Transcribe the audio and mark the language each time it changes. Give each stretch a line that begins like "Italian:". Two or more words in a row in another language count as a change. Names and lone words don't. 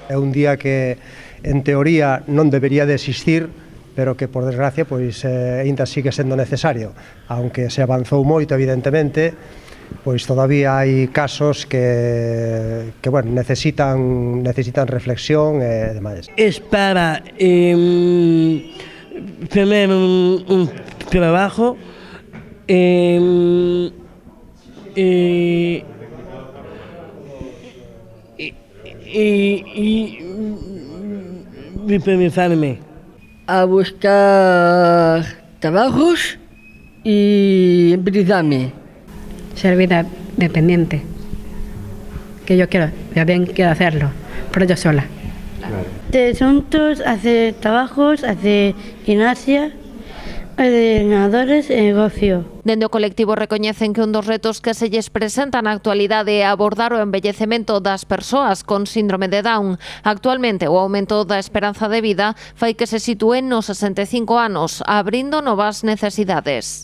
Galician: É un día que, en teoría, non debería de existir, pero que, por desgracia, pois aínda sigue sendo necesario. Aunque se avanzou moito, evidentemente, pois todavía hai casos que bueno, necesitan reflexión e demais.
Spanish: Es para tener un trabajo y independizarme, a buscar trabajos y independizarme. Ser vida dependiente, que yo quiero hacerlo, pero yo sola. De asuntos, hace trabajos, hace gimnasia, ordenadores e negocio.
Galician: Dende o colectivo recoñecen que un dos retos que se lles presenta na actualidade é abordar o envellecemento das persoas con síndrome de Down. Actualmente, o aumento da esperanza de vida fai que se sitúen nos 65 anos, abrindo novas necesidades.